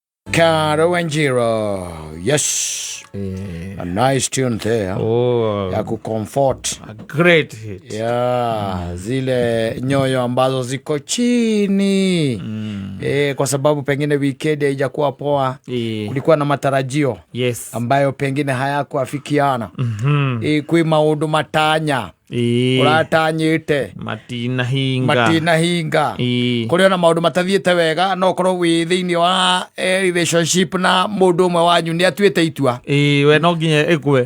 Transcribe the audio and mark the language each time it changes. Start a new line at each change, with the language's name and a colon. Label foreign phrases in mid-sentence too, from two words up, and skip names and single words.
Swahili: Caro Wanjiru.
English: Yes. A nice tune there.
Swahili: Ya kucomfort.
English: A great hit. Yeah,
Swahili: zile nyoyo ambazo ziko chini. Kwa sababu pengine weekend haijakuwa poa. Kulikuwa na matarajio.
English: Yes.
Swahili: Ambayo pengine hayakuafikiana.
Kikuyu: Kui maundu matanya. Uratanyite matina hinga kuria na maundu matathiete wega no korwo wi thiini wa relationship na mundu umwe wanyu ni atuite itua we no nginya ekue